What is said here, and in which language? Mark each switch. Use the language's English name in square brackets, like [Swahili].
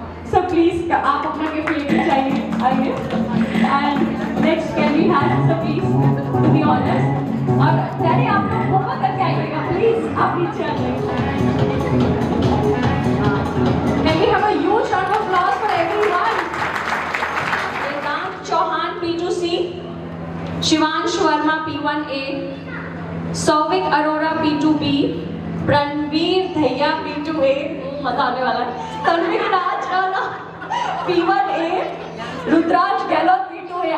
[English] So please, [Hindi] आप अपना gift लेके जाइए, आइए। [English] And next can we have, so please, to be honest. [Hindi] और डैडी आप लोग होमवर्क करके आइएगा, प्लीज आप नीचे आ जाइए। [English] Can we have a huge round of applause for everyone? [Hindi] Vedanta Chauhan P2C, Shivansh Verma P1A, Souvik Arora P2B, Ranveer Dahiya P2A, मजा आने वाला है, तन्वीर राज राणा P1A, रुद्राज गहलोत P2A।